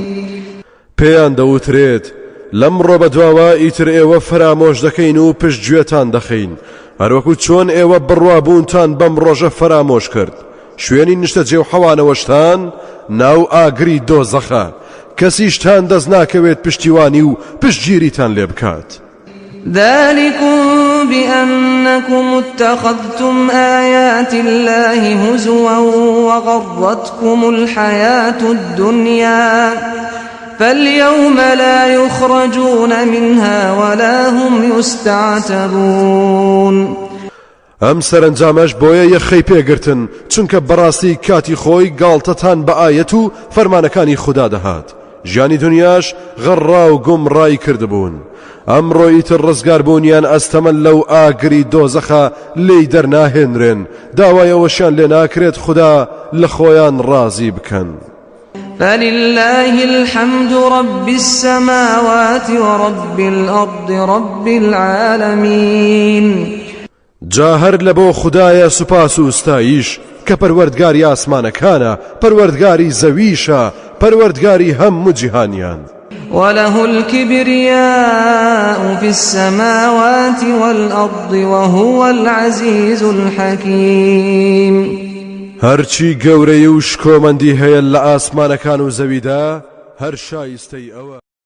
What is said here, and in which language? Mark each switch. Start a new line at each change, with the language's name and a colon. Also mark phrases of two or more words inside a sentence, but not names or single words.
Central Kurdish: پێیان دەوترێت لەمڕۆ بەدواوە ئیتر ئێوە فرامۆش دەکەین و پشتگوێتان دەخەین، هەروەکو چۆن ئێوە بڕوابوونتان بەم ڕۆژە فرامۆش کرد. شوێنی نیشتەجێ و حەوانەوەشتان ناو ئاگری دۆزەخە، کەسیشتان دەست ناکەوێت پشتیوانی و پشتگیریتان لێ بکات.
Arabic: ذلكم بأنكم اتخذتم آيات الله هزوا وغرتكم الحياة الدنيا فاليوم لا يخرجون منها ولا هم يستعتبون.
Central Kurdish: ئەم سەرنجامەش بۆیە یەخەی پێگرتن، چونکە بەڕاستی کاتی خۆی گاڵتەتان بە ئایەت و فەرمانەکانی خوددا دەهات، ژیانی دنیاش غەڕا و گومڕای کردبوون. ئەمڕۆ ئیتر ڕزگاربوونیان ئەستەمە لەو ئاگری دۆزەخە لێی دەرناهێنرێن، داوایەوەشیان لێ ناکرێت خوددا لە خۆیان ڕازی بکەن.
Arabic: فلله الحمد رب السماوات ورب الأرض رب العالمين.
Central Kurdish: جا هەر لە بۆ خوددایە سوپاس و ستایش کە پەروەردگاری ئاسمانەکانە، پەروەردگاری زەویشە، پەروەردگاری هەموو جیهانیان.
Arabic: وله الكبرياء في السماوات والأرض وهو العزيز الحكيم.
Central Kurdish: هەرچی گەورەی و شکۆمەندی هەیە لە ئاسمانەکان و زەویدا هەر شایستەی ئەوە.